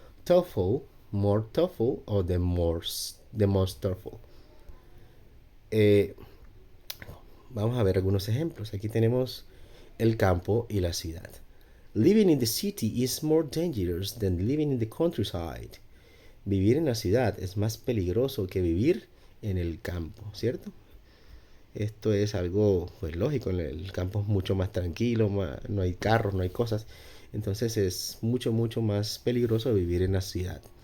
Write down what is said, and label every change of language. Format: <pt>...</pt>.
<en>Thoughtful, more thoughtful o the most thoughtful.</en> <es>Vamos a ver algunos ejemplos. Aquí tenemos el campo y la ciudad.</es> <en>Living in the city is more dangerous than living in the countryside.</en> <es>Vivir en la ciudad es más peligroso que vivir en el campo, ¿cierto? Esto es algo pues lógico, el campo es mucho más tranquilo, no hay carros, no hay cosas. Entonces es mucho, mucho más peligroso vivir en la ciudad.</es>